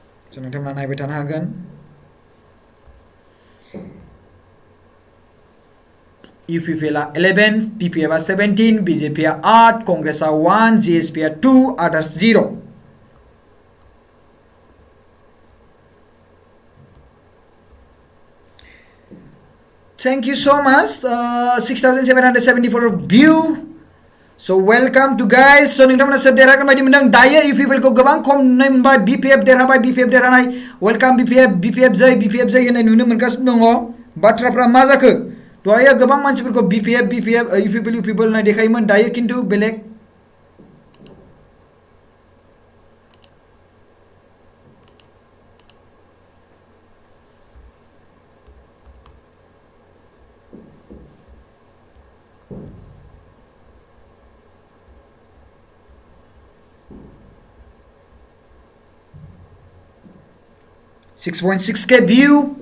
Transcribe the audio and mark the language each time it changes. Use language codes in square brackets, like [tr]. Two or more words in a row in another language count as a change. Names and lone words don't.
[brx] So नोंथांमोना नायबाय थानो हागोन UPPL 11 PPF 17 BJP 8 Congress 1 GSP 2 others 0 [en] Thank you so much 6774 view So welcome to guys so [brx] नोंथांमोना सोर देरहागोन बायदि मोनदों दायो UPPL खौ गोबां खम नुनाय मोनबाय BPF देरहाबाय BPF देरहानाय वेलकाम BPF जै होननाय नुनो मोनगासिनो दङ बाथ्राफ्रा मा जाखो दहायो गोबां मानसिफोरखौ BPF UPPL होननाय देखायोमोन दायो खिन्थु बेलेग [en] .6 K view